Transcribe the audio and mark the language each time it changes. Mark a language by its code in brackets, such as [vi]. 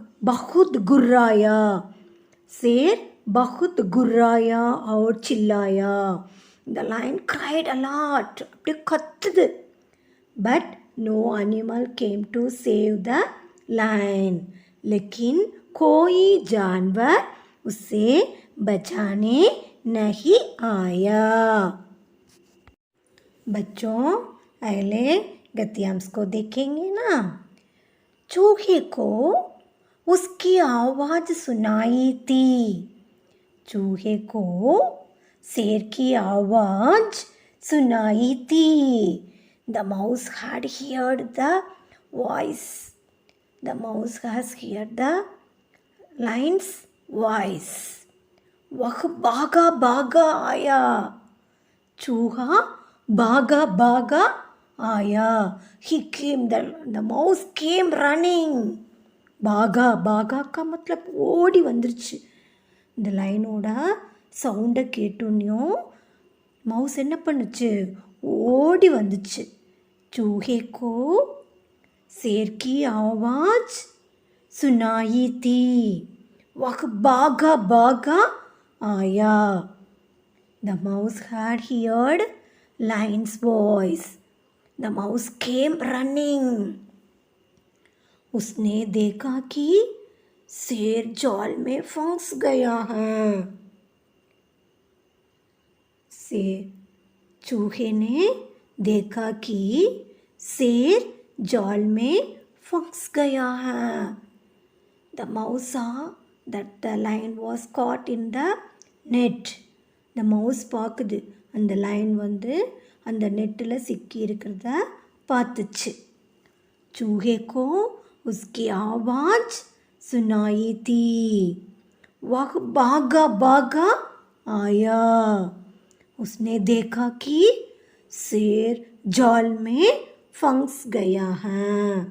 [hi] बहुत गुर्राया, शेर बहुत गुर्राया और चिल्लाया. [en] The lion cried a lot, [ta] அப்படியே கத்துது. [en] But no animal came to save the lion. [hi] लेकिन कोई जानवर उसे बचाने नहीं आया. बच्चों अगले गद्यांश को देखेंगे ना. चूहे को उसकी आवाज़ सुनाई थी. चूहे को शेर की आवाज़ सुनाई थी. [en] The mouse had heard the voice. The mouse has heard the lion's voice. [hi] वह भागा भागा आया. चूहा भागा भागा आया. [en] He came, the mouse came running. [ta] பாகா பாகா [hi] का मतलब [ta] ஓடி வந்துருச்சு. இந்த லைனோட சவுண்டை கேட்டோன்னையும் மவுஸ் என்ன பண்ணுச்சு? ஓடி வந்துச்சு. [hi] चूहे को शेर की आवाज़ सुनाई थी. वह भागा भागा आया. [en] The mouse had heard lion's voice. The mouse came running. [hi] उसने देखा कि शेर जाल में फंस गया है. चूहे ने देखा कि शेर जाल में फंस गया है. [en] The mouse saw that the lion was caught in the net. The mouse [ta] பார்க்குது, அந்த லைன் வந்து அந்த நெட்டில் சிக்கி இருக்கிறத பார்த்துச்சு. [hi] चूहे को उसकी आवाज़ सुनाई थी. वह भागा भागा आया. उसने देखा कि शेर जाल में फंस गया है.